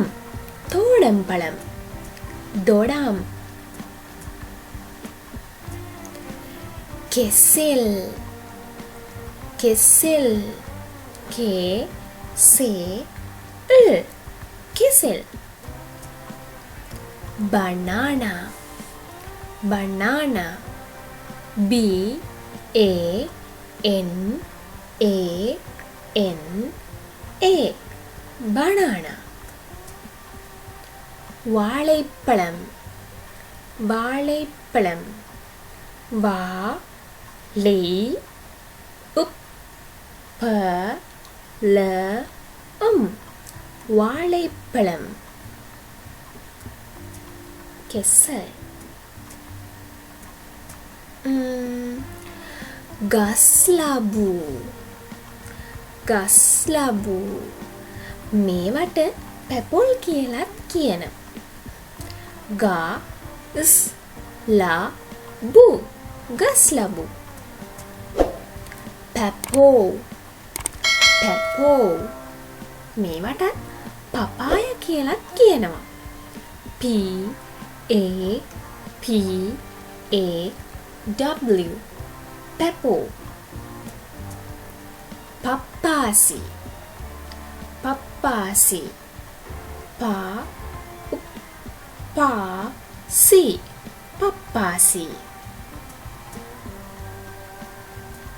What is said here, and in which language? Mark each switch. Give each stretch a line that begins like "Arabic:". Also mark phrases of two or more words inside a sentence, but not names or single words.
Tamil: தோடம்பழம்.
Sinhala: දොඩම්. කෙසෙල්. කෙසෙල්. K-S-E-L. කෙසෙල්.
English: banana. banana. B-A-N-A-N-A. banana.
Tamil: வாழைப்பழம். வாழைப்பழம். Va-L-E-P-P-L-M. வாழைப்பழம்.
Sinhala: කෙසෙල්. ගස්ලබු. ගස්ලබු. මේවට පැපොල් කියලත් කියනවා. ගස්ලබු. ගස්ලබු. පැපෝ. පැපෝ. මේවට පපාය කියලත් කියනවා.
English: P-A-P-A-W.
Sinhala: පැපෝ. පප්පාසි.
Tamil: පප්පාසි. පා-පා-සි. පප්පාසි.